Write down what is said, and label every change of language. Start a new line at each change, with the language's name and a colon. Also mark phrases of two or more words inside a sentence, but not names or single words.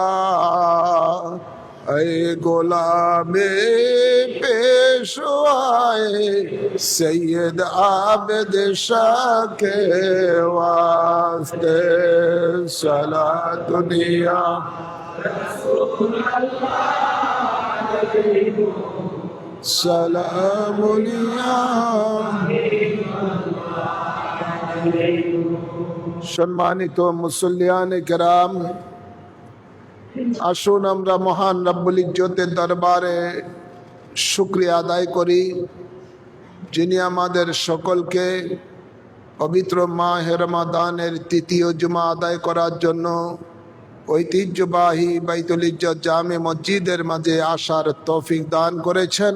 Urdu: اے غلام پیشوائے سید عابد شاہ کے واسطے صلاۃ یا
Bangla: سلام সম্মানিত মুসল্লিয়ানে কেরাম, আসুন আমরা মহান রব্বুল ইজ্জতের দরবারে শুকরিয়া আদায় করি, যিনি আমাদের সকলকে পবিত্র মাহে রমাদানের তৃতীয় জুমা আদায় করার জন্য ঐতিহ্যবাহী বাইতুল ইজ্জত জামে মসজিদের মাঝে আসার তৌফিক দান করেছেন।